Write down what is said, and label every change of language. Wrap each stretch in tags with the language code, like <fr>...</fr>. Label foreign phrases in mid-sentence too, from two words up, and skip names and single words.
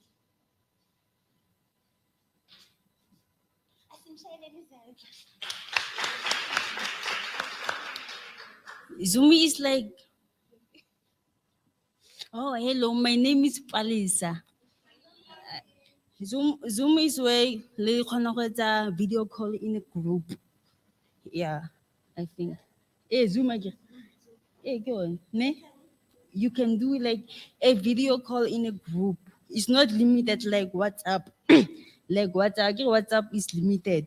<en>Zoom is like, oh, hello, my name is Palisa. Zoom is where</en> <st>le kgona go etsa</st> <en>video call in a group. Yeah, I think. Zoom again. Go on. Ne? You can do like a video call in a group. It's not limited like WhatsApp. Like WhatsApp is limited.</en>